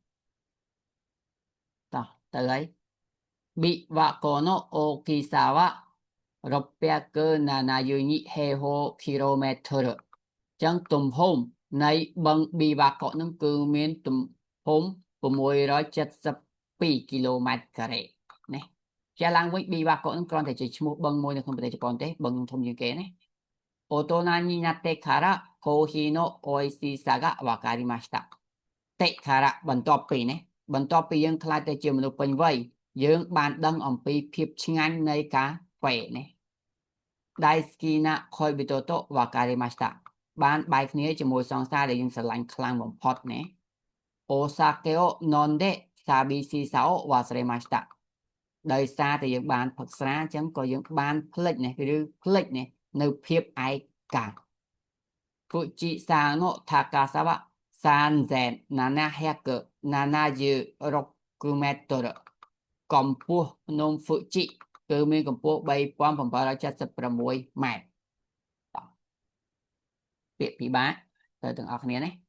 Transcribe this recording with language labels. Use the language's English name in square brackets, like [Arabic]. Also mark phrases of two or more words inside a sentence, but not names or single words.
[Khmer] តោះទៅហើយ [Japanese] 琵琶湖の大きさは672平方キロメートル [Khmer] ចឹងទំហំនៃបឹងប៊ីវ៉ាកុនឹងគឺមានទំហំ672គីឡូម៉ែត្រការ៉េណាជាឡើងវិញប៊ីវ៉ាកុនឹងគ្រាន់ តែជាឈ្មោះបឹងមួយនៅក្នុងប្រទេសជប៉ុនទេបឹងធំជាងគេណា [Japanese] 大人になってからコーヒーの美味しさが分かり [Khmer] ましたតិからបន្ទាប់ពីណាបន្ទាប់ពីយើងខ្លាចទៅជាមនុស្សពេញវ័យយើងបានដឹងអំពីភាពឆ្ងាញ់ នៃកាហ្វេណា [Japanese] 大好きな恋人と別れました [Khmer] បានបែកគ្នាជាមួយសង្សារដែលយើងស្រឡាញ់ខ្លាំងបំផុតណា [Japanese] お酒を飲んで寂しさを忘れました [Khmer] ដោយសារតែយើងបានផឹកស្រាអញ្ចឹងក៏យើងបានភ្លេចណាឬភ្លេចណានៅភាពឯកា [Japanese] 富士山の高さは [Khmer] 3776 ម៉ែត្រកម្ពស់ភ្នំហ្វូជីគឺមានកម្ពស់3776 ម៉ែត្រពាក្យពិបាកទៅទាំងអស់គ្នាណា